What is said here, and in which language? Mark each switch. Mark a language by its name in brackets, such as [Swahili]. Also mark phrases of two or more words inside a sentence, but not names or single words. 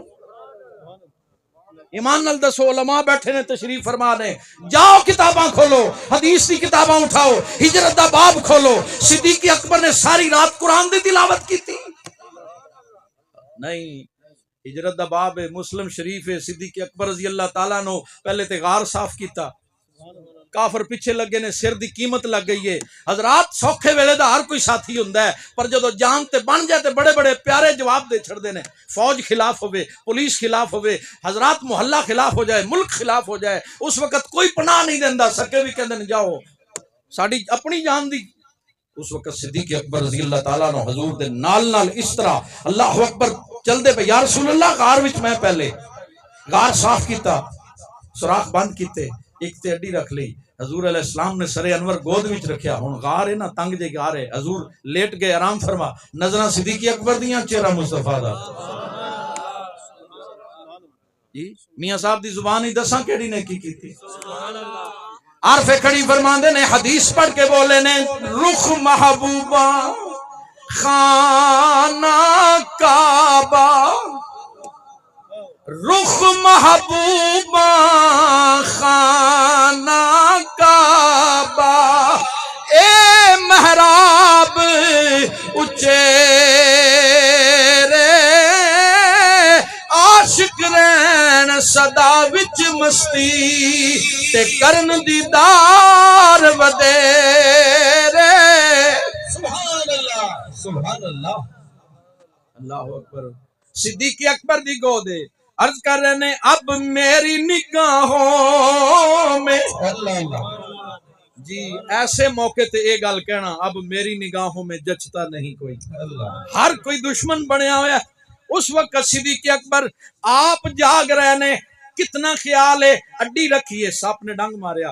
[Punjabi] ایمان نال دسو علماء بیٹھے نے تشریف فرما نے جاؤ کتاباں کھولو، حدیث کی کتاباں اٹھاؤ، ہجرت دا باب کھولو. صدیق اکبر نے ساری رات قرآن دی تلاوت کی تھی؟ نہیں. ہجرت دا باب ہے، مسلم شریف ہے. صدیق اکبر [Arabic] رضی اللہ تعالیٰ [Punjabi] نو پہلے تے غار صاف کیتا، کافر پیچھے لگے نے، سر دی قیمت لگ گئی ہے. حضرات سوکھے ویلے دا ہر کوئی ساتھی ہوندا ہے پر جدو جان تے بن جائے تے بڑے بڑے پیارے جواب دے چھڑ دے نے. فوج خلاف ہوئے، پولیس خلاف ہوئے، حضرات محلہ خلاف ہو جائے، ملک خلاف ہو جائے، اس وقت کوئی پناہ نہیں دیندا. سکے بھی کہندے جاؤ ساڈی اپنی جان دی. اس وقت صدیق اکبر [Arabic] رضی اللہ تعالیٰ [Punjabi] نو حضور دے نال اس طرح [Arabic] اللہ اکبر [Punjabi] چل دے پہ [Arabic] یا رسول اللہ [Punjabi] غار وچ میں پہلے غار صاف کیتا، سوراخ بند کیتے، ایک تے اڈی رکھ لی. حضور علیہ السلام نے سر انور گود وچ رکھیا. ہن غار ہے نا تنگ جے غار ہے. حضور لیٹ گئے آرام فرما، نظراں صدیق اکبر دیاں چہرہ مصطفیٰ دا. جی میاں صاحب دی زبان ہی دساں کیڑی نے کی کیتی. عارف کھڑی فرماندے نے حدیث پڑھ کے بولے نے رخ محبوبہ خانہ کعبہ، رخ محبوبہ خانہ کعبہ، اے محراب اچیرے عاشق رین صدا وچ مستی تے کرن دیدار ودیرے. [Arabic] سبحان اللہ سبحان اللہ اللہ اکبر. [Punjabi] صدیق اکبر دی گودے عرض کر رہے نے [Urdu] اب میری نگاہوں میں [Punjabi] جی ایسے موقع تے اے گل کہنا [Urdu] اب میری نگاہوں میں جچتا نہیں کوئی. [Punjabi] ہر کوئی دشمن بنیا ہوا. اس وقت صدیق اکبر آپ جاگ رہے نے، کتنا خیال ہے، اڈی رکھی ہے، سپ نے ڈنگ ماریا.